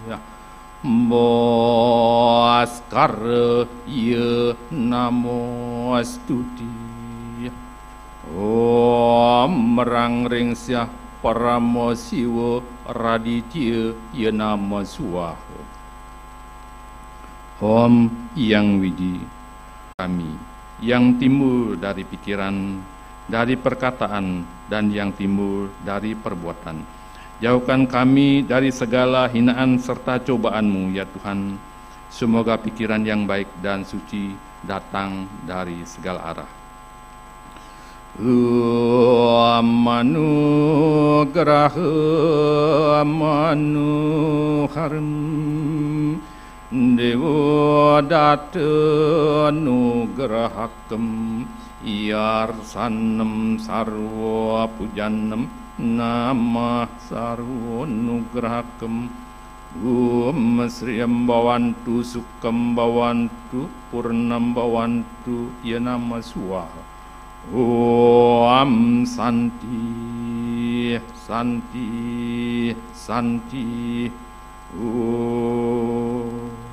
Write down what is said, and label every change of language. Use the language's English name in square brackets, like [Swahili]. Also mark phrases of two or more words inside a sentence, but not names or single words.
[Sanskrit] Bhaskara Ye Namostuti Om Rangring Syah Paramo Siwa Raditya Ye Nama Swaha. [Indonesian] Om Yang Widi kami, yang timbul dari pikiran, dari perkataan, dan yang timbul dari perbuatan. Jauhkan kami dari segala hinaan serta cobaan-Mu, ya Tuhan. Semoga pikiran yang baik dan suci datang dari segala arah. [Sanskrit] Manugraha manuharam Dewa data nugrahakam Yarsanam sarva pujanam Namah sarva nugrahakam Om Sriyam Bhavantu Sukham Bhavantu Purnam Bhavantu Yanama Swaha. Om Santi Santi Santi Om.